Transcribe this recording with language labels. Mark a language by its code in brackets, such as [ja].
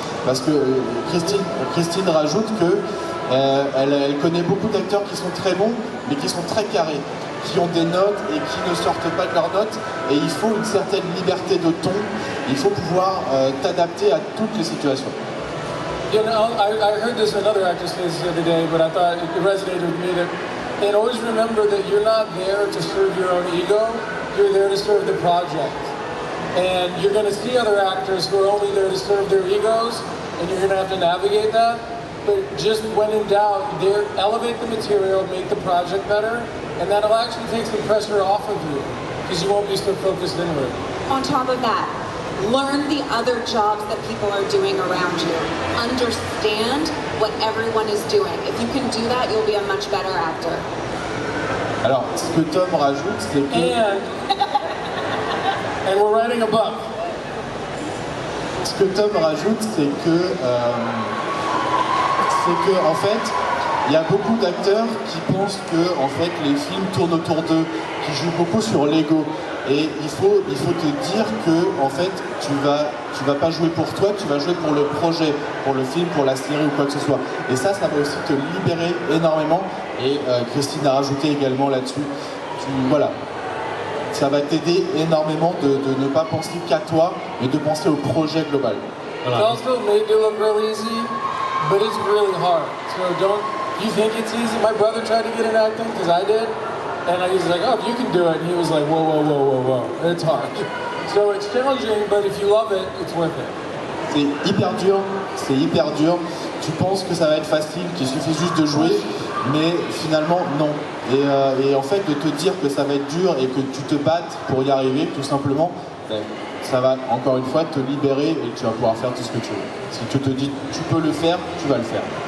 [fr] Parce que Christine rajoute que elle connaît beaucoup d'acteurs qui sont très bons, mais qui sont très carrés, qui ont des notes et qui ne sortent pas de leurs notes. Et il faut une certaine liberté de ton. Il faut pouvoir t'adapter à toutes les situations. [en] I heard this another actor say this the other day, but I thought it resonated with me and always remember that you're not there to serve your own ego. You're there to serve the project. And you're going to see other actors who are only there to serve their egos, and you're going to have to navigate that. But just when in doubt, elevate the material, make the project better, and that'll actually take some pressure off of you, because you won't be so focused inward. On top of that, learn the other jobs that people are doing around you. Understand what everyone is doing. If you can do that, you'll be a much better actor. [fr] Alors, ce que Tom rajoute, c'est que... [en] And we're writing a book. [fr] Ce que Tom rajoute, c'est que en fait, il y a beaucoup d'acteurs qui pensent que en fait, les films tournent autour d'eux, qui jouent beaucoup sur l'ego. Et il faut te dire que en fait, tu vas pas jouer pour toi, tu vas jouer pour le projet, pour le film, pour la série ou quoi que ce soit. Et ça va aussi te libérer énormément. Et Christine a rajouté également là-dessus. Voilà. Ça va t'aider énormément de ne pas penser qu'à toi, mais de penser au projet global. Voilà. [en] It also made it look real easy, but it's really hard. So you think it's easy? My brother tried to get in acting, because I did. And I was like, oh, you can do it. And he was like, whoa, whoa, whoa, whoa, whoa. It's hard. So it's challenging, but if you love it, it's worth it. [fr] C'est hyper dur. Tu penses que ça va être facile, qu'il suffit juste de jouer, mais finalement, non. Et en fait, de te dire que ça va être dur et que tu te battes pour y arriver, tout simplement, ça va encore une fois te libérer et tu vas pouvoir faire tout ce que tu veux. Si tu te dis tu peux le faire, tu vas le faire.